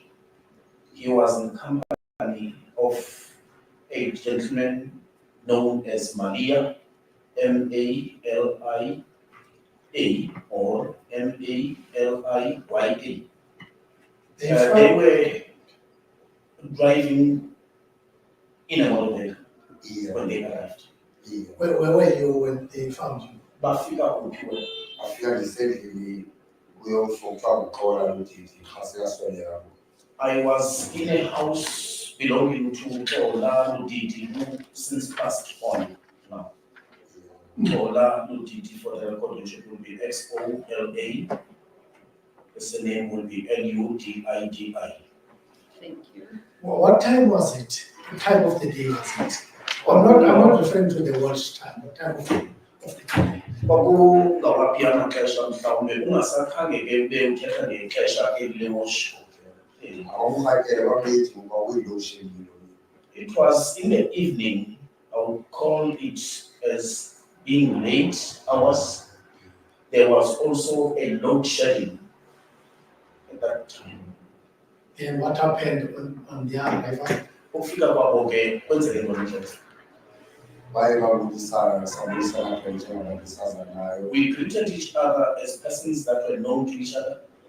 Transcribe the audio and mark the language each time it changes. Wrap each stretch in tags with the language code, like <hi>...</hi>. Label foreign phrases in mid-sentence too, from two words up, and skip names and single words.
<en>He was in company of a gentleman known as Malia, Malia, or Maliya. They were driving in a motorbike when they arrived. Where were you when they found you?</en> <xh>Bafika kuphi</xh> <en>I was in a house belonging to Ola Ludidi since passed on now. Ola Ludidi for the record, which will be XOLA. The surname will be LUDIDI. Thank you. What time was it? What time of the day was it? I'm not referring to the watch time, what time of the day.</en> <xh>Kwakungawaphi amaxesha mhlawumbe ungasakhange ke bewuthetha ngexesha elilemosho.</xh> <en>It was in the evening. I would call it as being late hours. There was also a load shedding at that time. And what happened on their arrival?</en> <xh>ukufika kwabo ke kwenzeke ntoni nje? baye babudisana sabuyisana apha njengoba besaza nayo</xh> <en>We greeted each other as persons that were known to each other.</en>